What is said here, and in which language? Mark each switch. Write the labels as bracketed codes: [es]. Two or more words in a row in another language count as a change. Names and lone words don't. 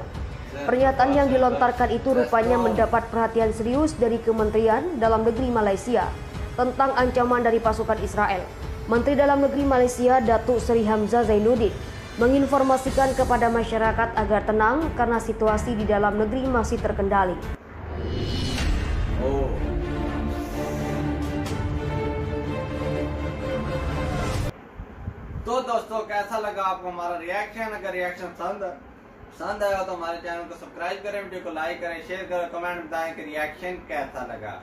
[id] Pernyataan yang dilontarkan itu rupanya mendapat perhatian serius dari Kementerian Dalam Negeri Malaysia tentang ancaman dari pasukan Israel. Menteri Dalam Negeri Malaysia Datuk Seri Hamzah Zainuddin menginformasikan kepada masyarakat agar tenang karena situasi di dalam negeri masih terkendali. [hi] तो दोस्तों कैसा लगा आपको हमारा रिएक्शन? अगर रिएक्शन पसंद आया तो हमारे चैनल को सब्सक्राइब करें, वीडियो को लाइक करें, शेयर करें, कमेंट बताएं कि रिएक्शन कैसा लगा।